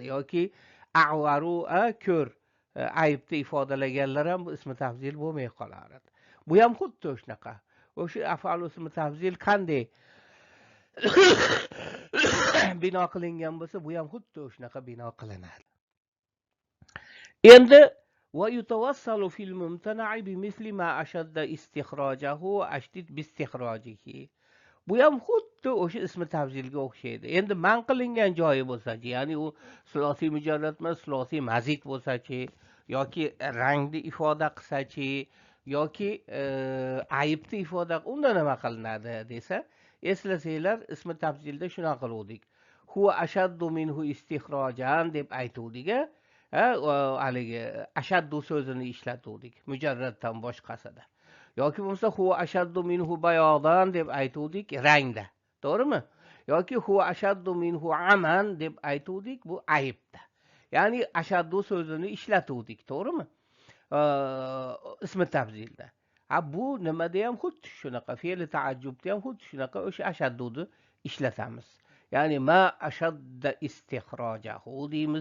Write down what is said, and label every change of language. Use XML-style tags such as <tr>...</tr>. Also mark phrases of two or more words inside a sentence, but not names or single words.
<uz>Yoki a'varu, ko'r, aybni ifodalaganlar ham bu ismi tafzil bo'lmay qolar edi. Bu ham xuddi shunaqa. O'sha af'al ismi tafzil qanday bino qilingan bo'lsa, bu ham xuddi shunaqa bino qilinadi.</uz> <ar>Endi ويتوصل في الممتنع بمثل ما أشد استخراجه وأشدد باستخراجه.</ar> <uz>Bu ham xuddi o'sha ismi tafzilga o'xshaydi. Endi man qilingan joyi bo'lsa-chi, ya'ni u sulosiy mujarrad emas, sulosiy mazid bo'lsa-chi, yoki rangni ifoda qilsa-chi, yoki aybni ifoda, unda nima qilinadi desa, eslasanglar, ismi tafzilda shunaqa qiluvdik.</uz> <ar>هو أشد منه استخراجا</ar> <uz>deb aytuvdik. Haligi ashaddu so'zini ishlatuvdik mujarraddan boshqasida. Yoki bo'lsa</uz> <ar>هو أشد منه بياضا</ar> <uz>deb aytuvdik rangda, to'g'rimi? Yoki</uz> <ar>هو أشد منه عمى</ar> <uz>deb aytuvdik bu aybda. Ya'ni ashaddu so'zini ishlatuvdik, to'g'rimi? Ismi tafzilda. Bu nimada ham xuddi shunaqa, fe'li ta'ajjubda ham xuddi shunaqa o'sha ashadduni ishlatamiz. Ya'ni</uz> <ar>ما أشد استخراجه</ar> <uz>deymiz.</uz>